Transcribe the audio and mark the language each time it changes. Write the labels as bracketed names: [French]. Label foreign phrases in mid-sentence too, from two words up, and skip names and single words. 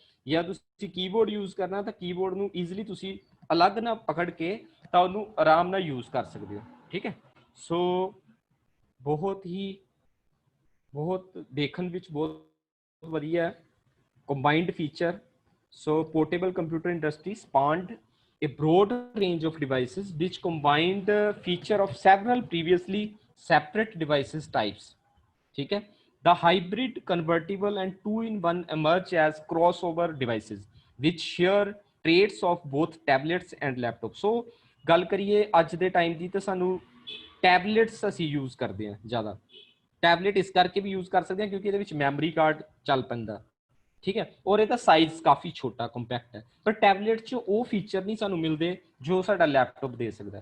[Punjabi] ਜਾਂ ਤੁਸੀਂ ਕੀਬੋਰਡ ਯੂਜ਼ ਕਰਨਾ ਤਾਂ ਕੀਬੋਰਡ ਨੂੰ ਈਜ਼ੀਲੀ ਤੁਸੀਂ ਅਲੱਗ ਨਾ ਪਕੜ ਕੇ ਤਾਂ ਉਹਨੂੰ ਆਰਾਮ ਨਾਲ ਯੂਜ਼ ਕਰ ਸਕਦੇ ਹੋ, ਠੀਕ ਹੈ। ਸੋ ਬਹੁਤ ਦੇਖਣ ਵਿੱਚ ਬਹੁਤ ਵਧੀਆ [English] combined feature. so portable computer industry spawned a broad range of devices which combined feature of several previously separate devices types, [Punjabi] ਠੀਕ ਹੈ। [English] The hybrid, convertible and 2 in 1 emerge as crossover devices which share traits of both tablets and laptops। [Punjabi] so ਗੱਲ ਕਰੀਏ ਅੱਜ ਦੇ ਟਾਈਮ ਦੀ ਤਾਂ ਸਾਨੂੰ ਟੈਬਲੇਟਸ ਅਸੀਂ ਯੂਜ਼ ਕਰਦੇ ਹਾਂ ਜ਼ਿਆਦਾ। ਟੈਬਲੇਟ ਇਸ ਕਰਕੇ ਵੀ ਯੂਜ਼ ਕਰ ਸਕਦੇ ਹਾਂ ਕਿਉਂਕਿ ਇਹਦੇ ਵਿੱਚ [English] memory card [Punjabi] ਚੱਲ ਪੈਂਦਾ, ਠੀਕ ਹੈ, ਔਰ ਇਹਦਾ ਸਾਈਜ਼ ਕਾਫੀ ਛੋਟਾ ਕੰਪੈਕਟ ਹੈ। ਪਰ ਟੈਬਲੇਟ 'ਚ ਉਹ ਫੀਚਰ ਨਹੀਂ ਸਾਨੂੰ ਮਿਲਦੇ ਜੋ ਸਾਡਾ ਲੈਪਟਾਪ ਦੇ ਸਕਦਾ।